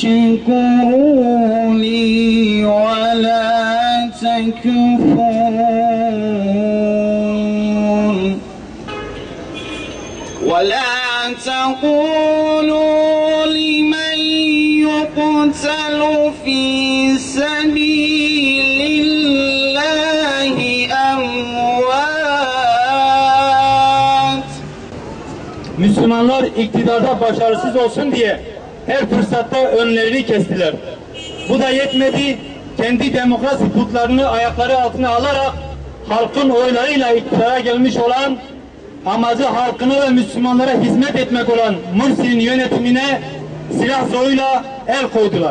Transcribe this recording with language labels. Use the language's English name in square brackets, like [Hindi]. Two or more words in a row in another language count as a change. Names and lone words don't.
[Arabic] واشكروا لي ولا تكفرون ولا تقولوا لمن يقتل في سبيل الله أموات. [Turkish] Müslümanlar iktidarda başarısız olsun diye her fırsatta önlerini kestiler. Bu da yetmedi, kendi demokrasi putlarını ayakları altına alarak halkın oylarıyla iktidara gelmiş olan, amacı halkına ve Müslümanlara hizmet etmek olan Mursi'nin yönetimine silah zoruyla el koydular.